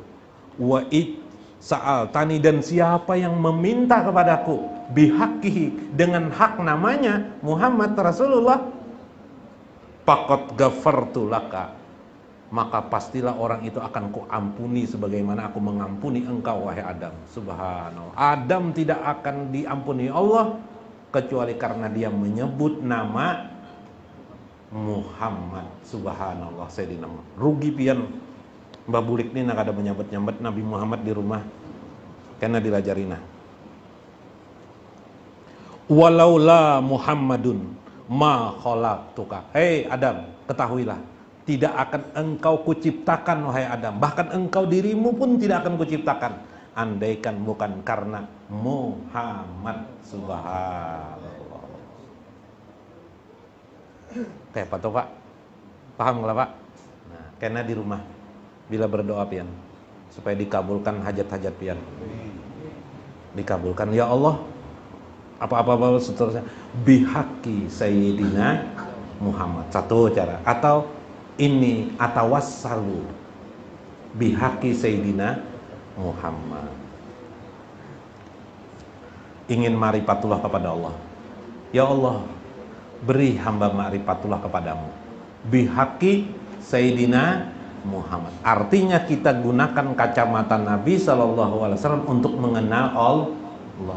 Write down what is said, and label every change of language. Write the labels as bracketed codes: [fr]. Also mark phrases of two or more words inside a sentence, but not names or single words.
[ar] وإذا سألتني, [id] dan siapa yang meminta kepadaku bihaqqihi, dengan hak namanya Muhammad Rasulullah, [ar] فقد غفرت لك, [id] maka pastilah orang itu akan kuampuni sebagaimana aku mengampuni engkau wahai Adam. Subhanallah. Adam tidak akan diampuni Allah kecuali karena dia menyebut nama Muhammad. Subhanallah. [bjn] Sayyidina rugi pian Mbak Bulik ini nak ada menyambut-nyambut Nabi Muhammad di rumah karena dilajarina. [ar] ولولا محمد ما خلقتك. [id] Hei Adam, ketahuilah, tidak akan engkau kuciptakan wahai Adam, bahkan engkau dirimu pun tidak akan kuciptakan, andaikan bukan karena Muhammad. Subhanallah. Kayak apa tuh Pak? Paham nggak Pak? Nah, karena di rumah bila berdoa pian supaya dikabulkan hajat-hajat pian, dikabulkan [ar] يا الله, [id] apa-apa seterusnya, [ar] بحق سيدنا محمد, [id] satu cara. Atau ini [ar] أتوسل بحق سيدنا محمد, [id] ingin ma'rifatullah kepada Allah. [ar] يا الله, [id] beri hamba ma'rifatullah kepadamu [ar] بحق سيدنا محمد. [id] Artinya kita gunakan kacamata Nabi SAW untuk mengenal Allah.